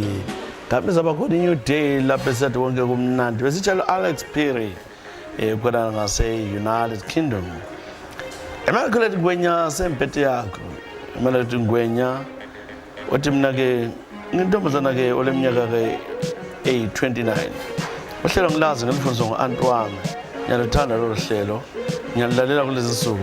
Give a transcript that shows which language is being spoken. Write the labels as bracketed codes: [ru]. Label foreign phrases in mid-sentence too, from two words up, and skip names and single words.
[nd] Kabe zaba khona [en] a new day [nd] lapha esathi wonke kumnandi. Besitshela Alex Phiri. khona ngase-United Kingdom. Immaculate Ngwenya semphethe yakho. Immaculate Ngwenya wathi mina-ke ngintombazana-ke oleminyaka-ke eyi-29. Uhlelo ngilazi ngelifundiswa ngo-anti wami. Ngiyaluthanda lolu hlelo, ngiyalilalela kulezi nsuku.